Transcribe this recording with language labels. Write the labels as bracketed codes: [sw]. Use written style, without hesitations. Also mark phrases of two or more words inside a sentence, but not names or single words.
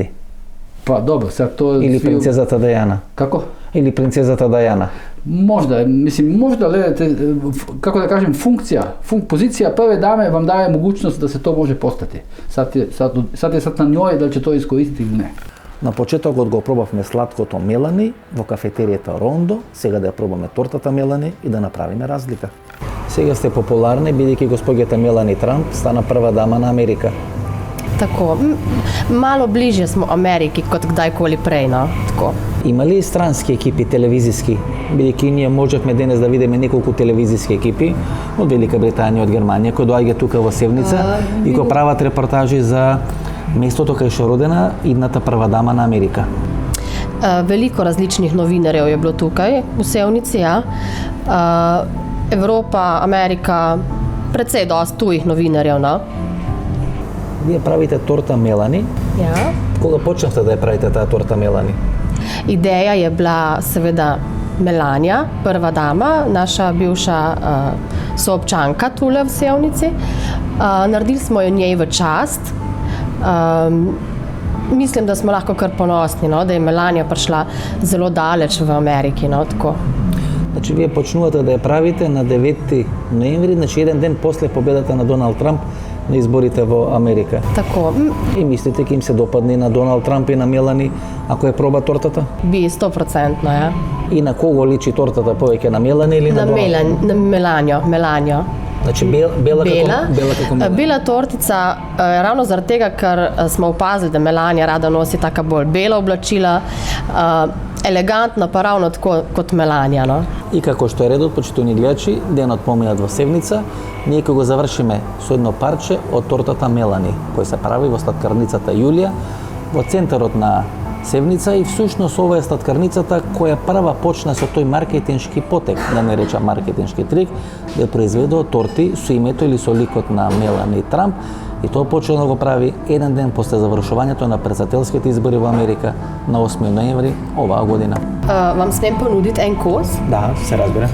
[hr] Pa dobro, sad to... [mk] Или принцезата Diana. [hr] Kako? [mk] Или принцезата Diana. [hr] Možda, mislim, možda gledajte, kako da kažem, pozicija prve dame vam daje mogućnost da se to može postati. Sad je na njoj da će to iskoristiti ili ne. [mk] На почетокот го пробавме сладкото Мелани во кафетеријата Рондо, сега да ја пробаме тортата Мелани и да направиме разлика. Сега сте популарни бидејќи госпоѓата Мелани Трамп стана прва дама на Америка. [sl] Tako, malo bližje smo Ameriki kot kdajkoli prej, no, tako. [mk] Има ли странски екипи телевизиски? Бидејќи ние можевме денес да видиме неколку телевизиски екипи од Велика Британија, од Германија, кои доаѓаат тука во Севница и кои прават репортажи за местото кај што родена идната прва дама на Америка. [sl] Veliko različnih novinarjev je bilo tukaj v Sevnici, ja. Evropa, Amerika, precej dosti tujih novinarjev, no. [mk] Вие правите торта Мелани. [sl] Ja. [mk] Кога почнавте да ја правите таа торта Мелани? [sl] Ideja je bila seveda Melania, prva dama, naša bivša soobčanka tule v Sevnici. Naredili smo jo njej v čast. Mislim, da smo lahko kar ponosni, no, da je Melania prišla zelo daleč v Ameriki, no, tako. [mk] Значи, вие почнувате да ја правите на 9 ноември, значи еден ден после победата на Доналд Трамп на изборите во Америка. [sl] Tako. [mk] И мислите ќе им се допадне на Доналд Трамп и на Мелани ако ја проба тортата? [sl] Bi 100%, ja. [mk] И на кого личи тортата повеќе, на Мелани или на Доналд? [sl] Na Melanijo. [mk] Значи бела како Мелани. [sl] Bela tortica, ravno zaradi tega, ker smo opazili, da Melania rada nosi taka bolj bela oblačila, elegantno pa ravno tako kot Melania, no. [mk] И како што е редот, почитувани гледачи, денот поминат во Севница, ние ќе го завршиме со едно парче од тортата Мелани, кој се прави во slatkарницата Јулија, во центарот на Севница и всушност ова е slatkарницата која прва почна со тој маркетиншки потек, да не речам маркетиншки трик, да произведува торти со името или со ликот на Мелани Трамп, и тоа почна да го прави еден ден после завршувањето на претседателските избори во Америка на 8 ноември оваа година. [sl] Vam smem ponuditi en kos? [mk] Да, се разбира.